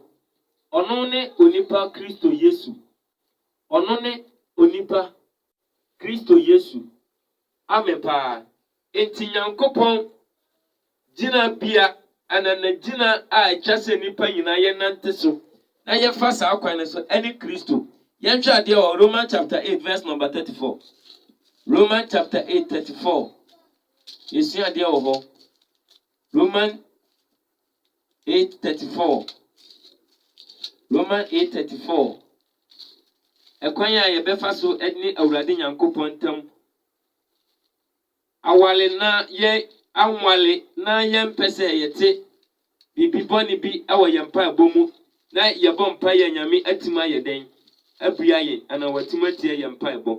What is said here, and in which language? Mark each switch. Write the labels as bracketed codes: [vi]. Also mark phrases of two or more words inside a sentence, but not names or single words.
[ak] Ɔno ne onipa Kristo Yesu. Ɔno ne onipa Kristo Yesu. Amen paa. Enti Nyankopɔn gyina bia anana gyina a ɛtwa sɛ nipa nyinaa yɛnante so na yɛfa saa kwan no so ɛne Kristo. Yɛnhwɛ adeɛ wɔ [en] Romans chapter 8 verse number 34. Romans chapter 8 34. [ak] Yɛsua adeɛ wɔ hɔ. Romans 8:34. Romans 8:34. Ɛkwan a yɛbɛfa so ɛne Awurade Nyankopɔn ntam awale na yɛ anwale na yɛmpɛ sɛ yɛte bibi bɔne bi ɛwɔ yɛn mpaebɔ mu na yɛbɔ mpaeɛ Nyame atumi ayɛ den abua yɛn anaa watumi atie yɛn mpaebɔ.